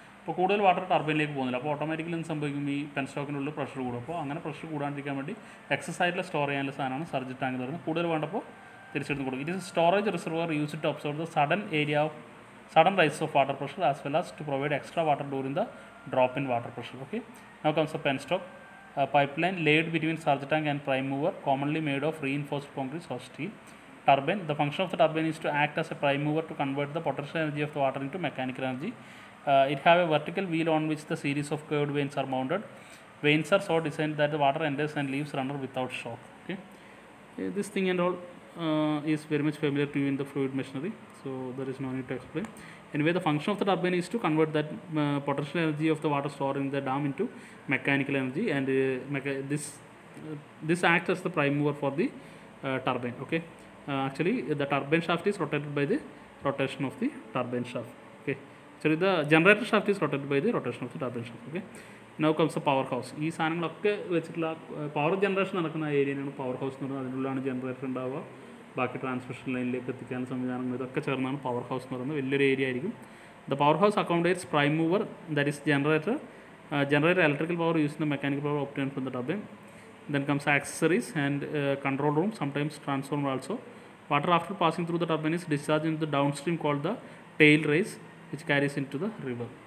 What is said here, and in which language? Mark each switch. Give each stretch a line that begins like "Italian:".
Malayalam: അപ്പോൾ കൂടുതൽ വാട്ടർ ടർബൈനിലേക്ക് പോകുന്നില്ല. അപ്പോൾ ഓട്ടോമാറ്റിക്കലി എന്ത് സംഭവിക്കും, ഈ പെൻസ്റ്റോക്കിനുള്ളിൽ പ്രഷർ കൂടും. അപ്പോൾ അങ്ങനെ പ്രഷർ കൂടാണ്ടിരിക്കാൻ വേണ്ടി എക്സസ് ആയിട്ടുള്ള സ്റ്റോർ ചെയ്യാനുള്ള സാധനമാണ് സർജ് ടാങ്ക് എന്ന് പറയുന്നത്. കൂടുതൽ വേണ്ടപ്പോൾ തിരിച്ചെടുത്ത് കൊടുക്കും.
English: It is storage reservoir used to absorb the sudden rise of water pressure as well as to provide extra water during the drop in water pressure. Okay, now comes the penstock. A pipeline laid between surge tank and prime mover, commonly made of reinforced concrete or steel. Turbine. The function of the turbine is to act as a prime mover to convert the potential energy of the water into mechanical energy. It have a vertical wheel on which the series of curved vanes are mounted. Vanes are so designed that the water enters and leaves runner without shock. Okay, this thing and all is very much familiar to you in the fluid machinery, so there is no need to explain. Anyway, the function of the turbine is to convert that potential energy of the water stored in the dam into mechanical energy, and this acts as the prime mover for the turbine. Okay, actually the turbine shaft is rotated by the rotation of the turbine shaft. Okay, actually the generator shaft is rotated by the rotation of the turbine shaft. Okay, now comes the power house.
Malayalam: ഈ സാധനങ്ങളൊക്കെ വെച്ചിട്ടുള്ള power generation നടക്കുന്ന ഏരിയയാണ് power house എന്ന് പറയുന്നത്. അതിനുള്ളിലാണ് generator ഉണ്ടാവുക, ബാക്കി transmission ലൈനിലേക്ക് എത്തിക്കാൻ സംവിധാനങ്ങൾ, ഇതൊക്കെ ചേർന്നാണ് പവർ ഹൗസ് എന്ന് പറയുന്നത്. വലിയൊരു ഏരിയ ആയിരിക്കും.
English: The power house accommodates prime mover, that is generator, electrical power using the mechanical power obtained from the turbine. Then comes accessories and control room, sometimes transformer also. Water after passing through the turbine is discharged into the downstream called the tail race, which carries into the river.